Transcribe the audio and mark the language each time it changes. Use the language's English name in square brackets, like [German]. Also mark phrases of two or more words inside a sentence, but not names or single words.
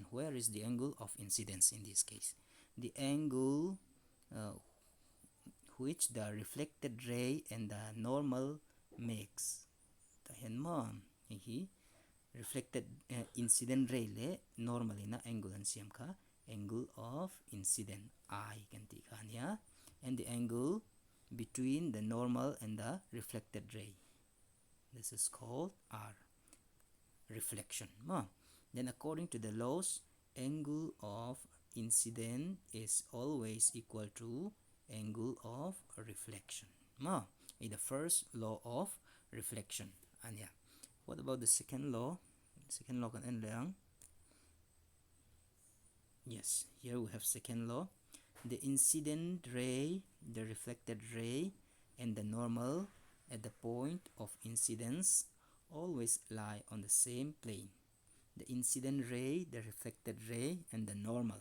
[English] Where is the angle of incidence in this case? The angle which the reflected ray and the normal makes. [Mizo] Tahen mo hi [English] reflected incident ray [Mizo] le normally na angle an siam kha [English] angle of incident [Mizo] I kan ti khania, [English] and the angle between the normal and the reflected ray, this is called R, reflection. Then according to the laws, angle of incident is always equal to angle of reflection. The first law of reflection. And yeah, what about the second law? Second law [Mizo] kan en lang. [English] Yes, here we have second law. The incident ray, the reflected ray, and the normal at the point of incidence always lie on the same plane. The incident ray, the reflected ray, and the normal.